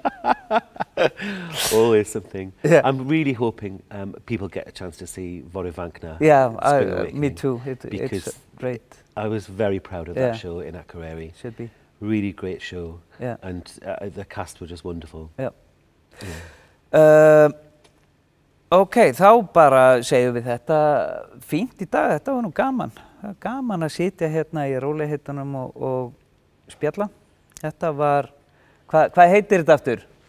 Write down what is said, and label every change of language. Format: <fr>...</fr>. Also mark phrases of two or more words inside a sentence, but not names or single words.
<en>Always something. I'm really hoping people get a chance to see Voravankna. Me too. It's great. I was very proud of that show in Akureyri. Should be. Really great show. And the cast were just wonderful.</en> <is>Þá bara segjum við þetta fínt í dag. Þetta var nú gaman. Gaman að sitja hérna í rólegheitunum og spjalla. Þetta var, hvað heitir þetta aftur?</is>